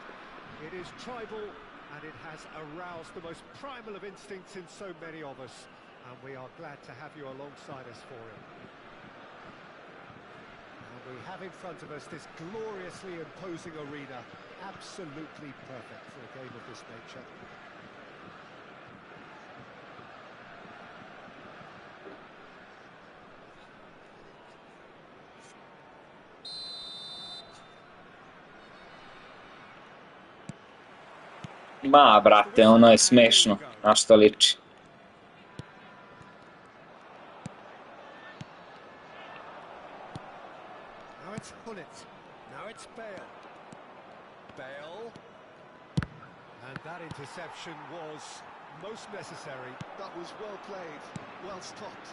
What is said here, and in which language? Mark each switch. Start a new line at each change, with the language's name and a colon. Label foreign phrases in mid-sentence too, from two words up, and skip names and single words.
English: It is tribal, and it has aroused the most primal of instincts in so many of us. And we are glad to have you alongside us for it. We have in front of us this gloriously imposing arena. Absolutely perfect for a game of this nature.
Serbian: Ma, brate, ono je smešno, na što liči.
English: Now it's Hullet. Now it's Bale. Bale. And that interception was most necessary. That was well played, well stopped.